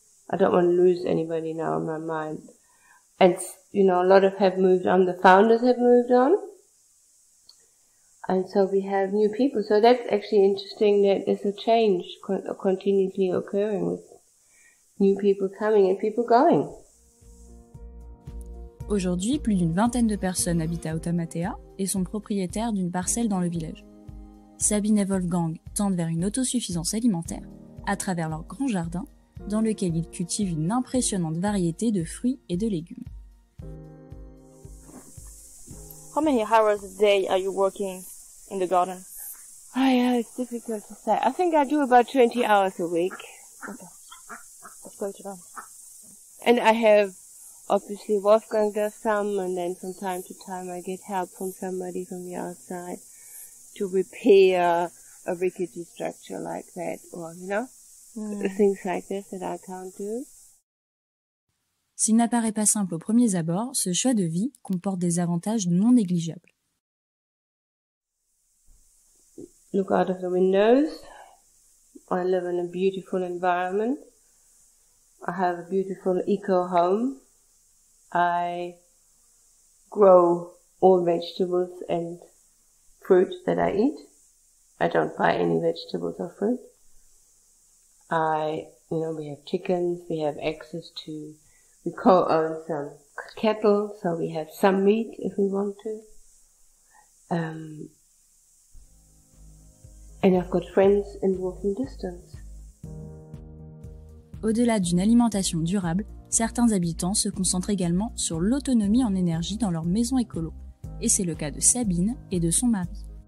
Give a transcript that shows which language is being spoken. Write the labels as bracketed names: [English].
[English] I don't want to lose anybody now in my mind. And, you know, a lot have moved on. The founders have moved on. And so we have new people. So that's actually interesting that there's a change continuously occurring with new people coming and people going. [French] Aujourd'hui, plus d'une vingtaine de personnes habitent à Otamatea et sont propriétaires d'une parcelle dans le village. Sabine et Wolfgang tendent vers une autosuffisance alimentaire à travers leur grand jardin dans lequel ils cultivent une impressionnante variété de fruits et de légumes. [English] How many hours a day are you working in the garden? Oh yeah, it's difficult to say. I think I do about 20 hours a week. Okay. That's quite a lot. And I have, obviously Wolfgang does some, and then from time to time I get help from somebody from the outside to repair a rickety structure like that, or, you know, things like this that I can't do. [French] S'il n'apparaît pas simple aux premiers abords, ce choix de vie comporte des avantages non négligeables. [English] look out of the windows. I live in a beautiful environment. I have a beautiful eco home. I grow all vegetables and fruit that I eat. I don't buy any vegetables or fruit. We have chickens, we have access to, we co-own some cattle, so we have some meat if we want to. And I've got friends in walking distance. [French] Au-delà d'une alimentation durable, certains habitants se concentrent également sur l'autonomie en énergie dans leur maison écolo. Et c'est le cas de Sabine et de son mari.